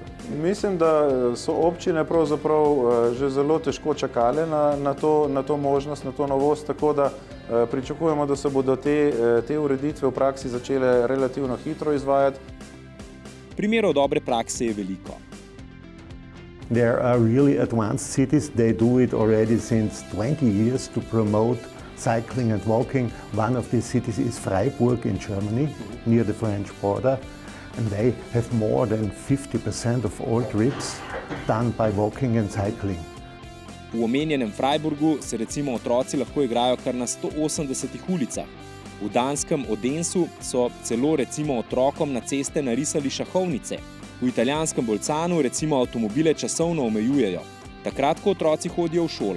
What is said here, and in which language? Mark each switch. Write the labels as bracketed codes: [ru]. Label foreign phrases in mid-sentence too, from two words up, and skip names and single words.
[sl] Mislim, da so občine pravzaprav že zelo težko čakale na to možnost, na to novost, tako da pričakujemo, da se bodo te ureditve v praksi začele relativno hitro izvajati. Primerov dobre prakse je veliko. [en] There are really advanced cities. They do it already since 20 years to promote cycling and walking. One of these cities is Freiburg in Germany, near the French border. And they have more than 50% of all trips done by walking and cycling. [sl] V omenjenem Freiburgu se recimo otroci lahko igrajo kar na 180 ulicah. V danskem Odensu so celo recimo otrokom na ceste narisali šahovnice. V italijanskem Bolcanu recimo avtomobile časovno omejujejo, takrat, ko otroci hodijo v šolo.